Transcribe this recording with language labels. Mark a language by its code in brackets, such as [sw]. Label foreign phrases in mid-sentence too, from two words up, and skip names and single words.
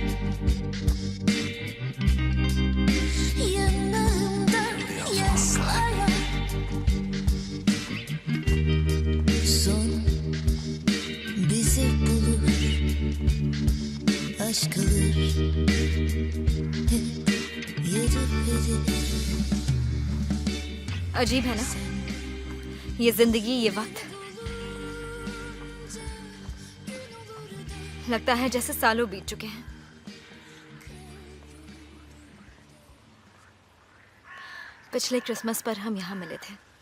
[tr] Yanağımda yaşlar var. Son bizi bulur. Aşk alır. Hep yeri verir. [hi] अजीब है ना, ये जिंदगी, ये वक्त। लगता है जैसे सालों बीत चुके हैं। पिछले क्रिसमस पर हम यहाँ मिले थे।